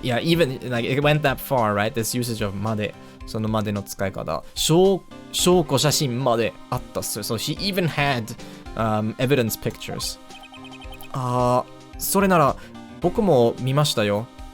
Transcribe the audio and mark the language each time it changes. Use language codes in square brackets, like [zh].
[en] Yeah, even like it went that far, right? This usage of まで。 [ja] そのまでの使い方。証拠写真まであったっす。 [en] So she even had evidence pictures. [ja] それなら僕も見ましたよ。